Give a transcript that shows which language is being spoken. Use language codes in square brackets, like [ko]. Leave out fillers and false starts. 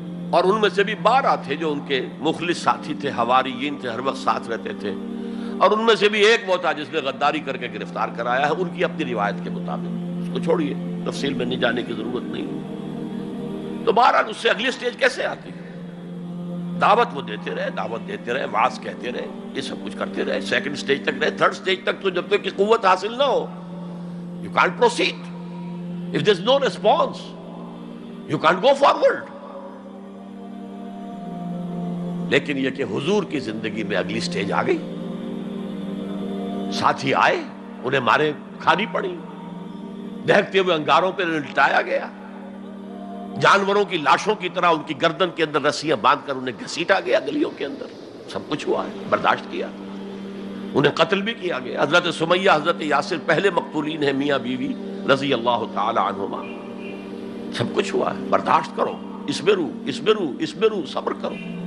[ur] اور ان میں سے بھی 12 تھے جو ان کے مخلص ساتھی تھے، حواریین تھے، ہر وقت ساتھ رہتے تھے، اور ان میں سے بھی ایک وہ تھا جس نے غداری کر کے گرفتار کرایا ہے، ان کی اپنی روایت کے مطابق۔ اس کو چھوڑیے، تفصیل میں نہیں جانے کی ضرورت نہیں۔ تو بہرحال اس سے اگلی سٹیج کیسے آتی؟ دعوت وہ دیتے رہے، وعظ کہتے رہے، یہ سب کچھ کرتے رہے، سیکنڈ سٹیج تک رہے، تھرڈ سٹیج تک تو جب تک کہ قوت حاصل نہ ہو [en] you can't proceed. If there's no response, you can't go forward. [ur] لیکن یہ کہ حضور کی زندگی میں اگلی سٹیج آ گئی، ساتھی آئے، انہیں مارے کھانی پڑی، دہکتے ہوئے انگاروں پہ لٹایا گیا، جانوروں کی لاشوں کی طرح ان کی گردن کے اندر رسیاں باندھ کر انہیں گھسیٹا گیا گلیوں کے اندر، سب کچھ ہوا ہے، برداشت کیا، انہیں قتل بھی کیا گیا۔ حضرت سمیہ، حضرت یاسر پہلے مقتولین ہیں، میاں بیوی رضی اللہ تعالی عنہما، سب کچھ ہوا ہے، برداشت کرو، اسبرو، صبر کرو۔